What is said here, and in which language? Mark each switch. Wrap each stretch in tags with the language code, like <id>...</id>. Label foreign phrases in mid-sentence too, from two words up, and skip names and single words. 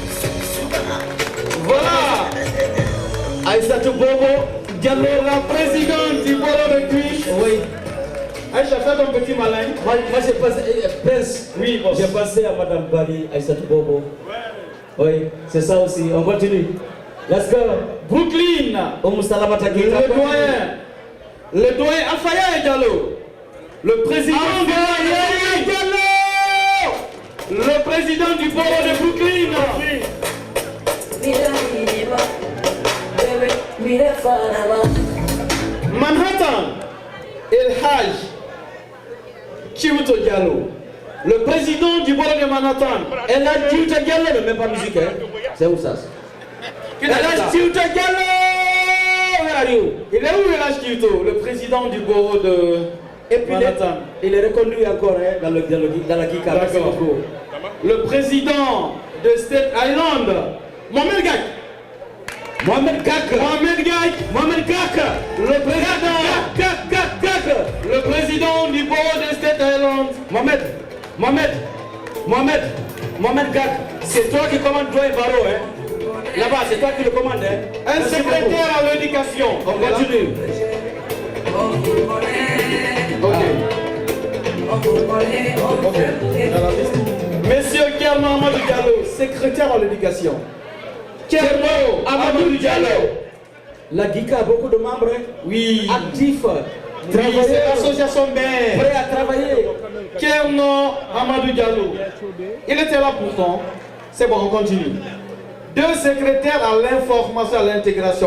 <fr>Voilà. Aïssatou Bobo Diallo, la présidente du Boro de Queens. Oui. Aïcha, fais ton petit malin. Moi j'ai passé, Prince, oui, bon. J'ai passé à Madame Barry, Aïssatou Bobo. Oui, c'est ça aussi. On continue.</fr> <en>Let's go.</en> <fr>Brooklyn. Le doyen Alfaya Diallo. Le président Le président du Boro de Brooklyn. Manhattan. El Haj Chiuto Diallo, le président du Boro de Manhattan. El Haj Chiuto Diallo, ne met pas musique, hein? C'est où ça? El Haj Chiuto Diallo.</fr> <en>Where are you?</en> <fr>Il est où El Haj Chiuto, le président du Boro de Manhattan? Il est reconnu encore, hein, dans la Kika. D'accord. Le président de State Island, Mohamed Gak. Mohamed Gak. Le président. Le président du Boro de State Island. Mohamed Gak. C'est toi qui commandes toi et Baro, hein? Là-bas, c'est toi qui le commandes, hein? Un secrétaire à l'éducation. On continue. Ok. Monsieur Kermo Amadou Diallo, secrétaire à l'éducation. Kermo Amadou Diallo. La GICA a beaucoup de membres, hein? Oui. Actifs. C'est l'association mère. Prêt à travailler. Kermo Amadou Diallo. Il était là pourtant. C'est bon, on continue. 2 secrétaires à l'information, à l'intégration.</fr>